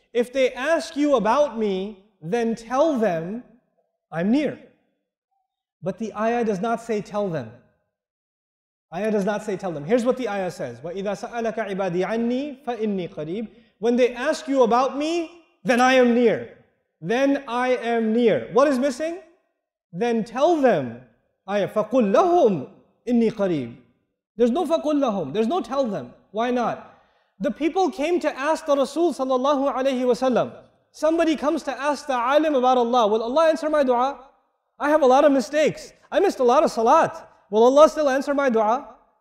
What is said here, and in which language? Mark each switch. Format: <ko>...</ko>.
<en>If they ask you about me, then tell them I'm near. But the ayah does not say tell them. Ayah does not say tell them. Here's what the ayah says.</en> <ar>وَإِذَا سَأَلَكَ عِبَادِي عَنِّي فَإِنِّي قَرِيبٌ.</ar> <en>When they ask you about me, then I am near. Then I am near. What is missing? Then tell them.</en> <ar>Ayah, فَقُلْ لَهُمْ إِنِّي قَرِيبٌ.</ar> <en>There's no</en> <ar>فَقُلْ لَهُمْ.</ar> <en>There's no tell them. Why not? The people came to ask the Rasul sallallahu alayhi wa sallam. Somebody comes to ask the alim about Allah. Will Allah answer my dua? I have a lot of mistakes. I missed a lot of salat. Will Allah still answer my dua?</en>